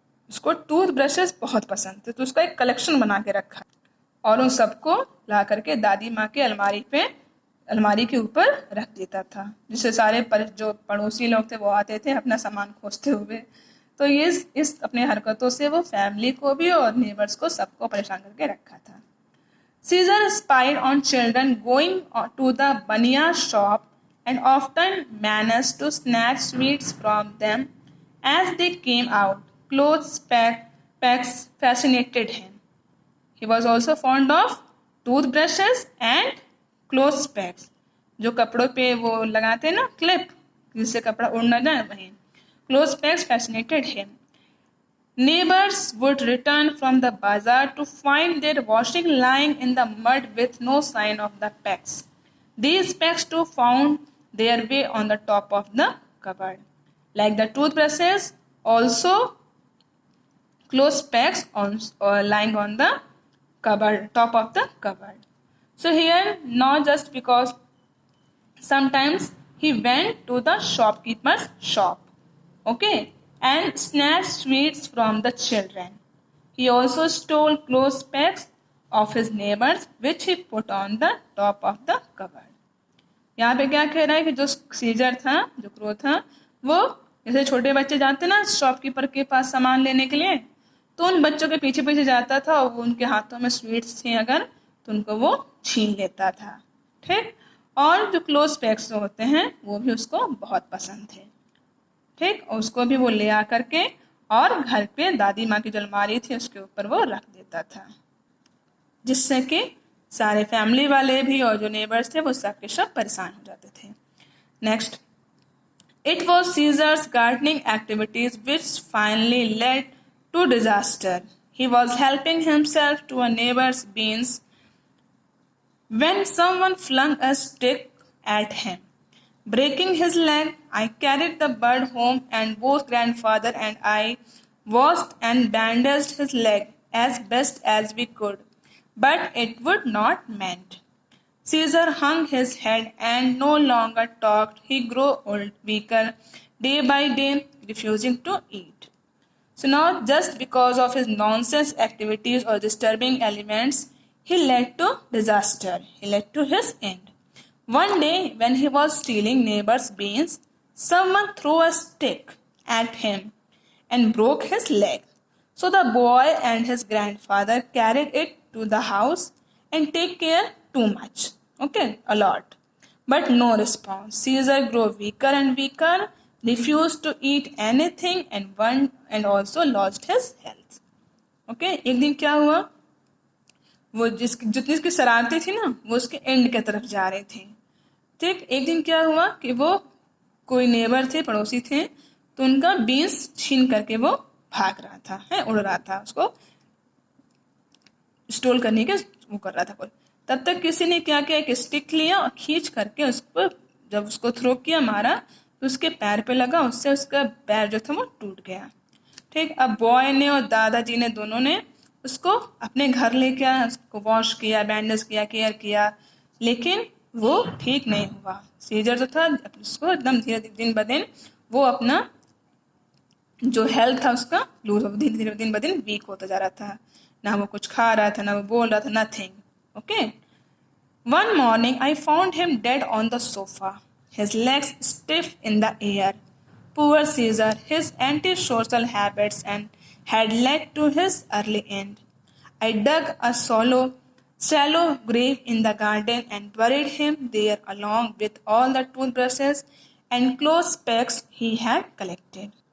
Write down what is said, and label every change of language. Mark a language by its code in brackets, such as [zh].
[hi] उसको tooth brushes बहुत पसंद थे, तो उसका एक कलेक्शन बना के रखा और उन सबको ला करके दादी माँ के अलमारी के ऊपर रख देता था, जिससे सारे जो पड़ोसी लोग थे वो आते थे अपना सामान खोजते हुए. तो ये इस अपने हरकतों से वो फैमिली को भी और नेबर्स को सबको परेशान करके रखा था. [en] Caesar spied on children going to the bania shop and often managed to snatch sweets from them as they came out. Clothes pegs fascinated him. He was also fond of toothbrushes and clothes pegs. जो कपड़ों पे वो लगाते ना clip, जिससे कपड़ा उड़ ना जाए, वही. Clothes pegs fascinated him. Neighbors would return from the bazaar to find their washing lying in the mud with no sign of the pegs. These pegs too found their way on the top of the cupboard. Like the toothbrushes, also clothes pegs lying on the cupboard, top of the cupboard. So here, not just because sometimes he went to the shopkeeper's shop, okay, and snatched sweets from the children. He also stole clothes pegs of his neighbors, which he put on the top of the cupboard. यहाँ पे क्या कह रहा है कि जो Caesar था, जो क्रो था, वो जैसे छोटे बच्चे जाते ना शॉपकीपर के पास सामान लेने के लिए, तो उन बच्चों के पीछे पीछे जाता था और वो उनके हाथों में स्वीट्स थी अगर तो उनको वो छीन लेता था, ठीक. और जो क्लोज पैक्स होते हैं वो भी उसको बहुत पसंद थे, ठीक, और उसको भी वो ले आ करके और घर पे दादी माँ की जो अलमारी थी उसके ऊपर वो रख देता था, जिससे कि सारे फैमिली वाले भी और जो नेबर्स थे वो सब के सब परेशान हो जाते थे. Next, it was Caesar's gardening activities which finally led to disaster. He was helping himself to a neighbor's beans when someone flung a stick at him. Breaking his leg, I carried the bird home and both grandfather and I washed and bandaged his leg as best as we could, but it would not mend. Caesar hung his head and no longer talked. He grew old, weaker, day by day. refusing to eat. So now, just because of his nonsense activities or disturbing elements, he led to disaster. He led to his end. One day, when he was stealing neighbor's beans, someone threw a stick at him and broke his leg. So the boy and his grandfather carried it to the house and take care too much. Okay, a lot. But no response. Caesar grew weaker and weaker, refused to eat anything and also lost his health. [hi] Okay, एक दिन क्या हुआ, वो जितनी उसकी शरारतें थी ना वो उसके एंड की तरफ जा रहे थे. ठीक, एक दिन क्या हुआ कि वो कोई नेबर थे, पड़ोसी थे, तो उनका बीन्स छीन करके वो भाग रहा था, है उड़ रहा था, उसको स्टोल करने के वो कर रहा था कोई. तब तक किसी ने क्या किया, एक स्टिक लिया और खींच करके उसको, जब उसको थ्रो किया, मारा, तो उसके पैर पे लगा, उससे उसका पैर जो था वो टूट गया. ठीक, अब बॉय ने और दादाजी ने दोनों ने उसको अपने घर लेके आया, उसको वॉश किया, बैंडेज किया, केयर किया, लेकिन वो ठीक नहीं हुआ. सीजर जो था उसको एकदम धीरे दिन ब दिन वो अपना जो हेल्थ था उसका लूज, धीरे दिन ब दिन वीक होता जा रहा था. ना वो कुछ खा रहा था, ना वो बोल रहा था, nothing. [en] Okay. One morning I found him dead on the sofa, his legs stiff in the air. Poor Caesar, his antisocial habits had led to his early end. I dug a shallow grave in the garden and buried him there along with all the toothbrushes and clothes pegs he had collected.